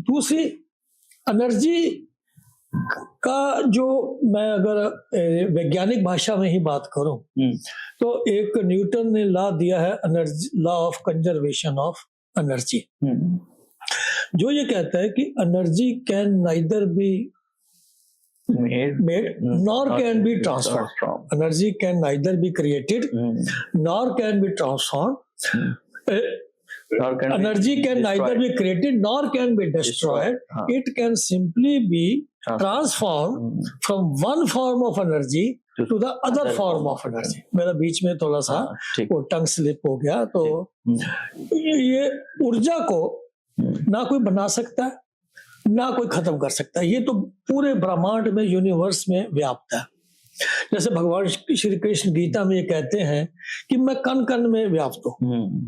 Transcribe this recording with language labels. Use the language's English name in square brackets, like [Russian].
[Hindi] दूसरी, एनर्जी का जो मैं अगर वैज्ञानिक भाषा में ही बात करूं तो एक न्यूटन ने लॉ दिया है, energy law of conservation of energy, जो ये कहता है कि [English] Energy can neither be made nor can be transferred. Energy can neither be created nor can be transformed. Energy can neither be created nor can be destroyed. It can simply be transformed from one form of energy to the other form of energy. [Hindi] मेरा बीच में थोड़ा सा वो tongue slip हो गया, तो ये ऊर्जा को ना कोई बना सकता है ना कोई खत्म कर सकता है, ये तो पूरे ब्रह्मांड में, यूनिवर्स में व्याप्त है। जैसे भगवान श्री कृष्ण गीता में ये कहते हैं कि मैं कण कण में व्याप्त हूँ।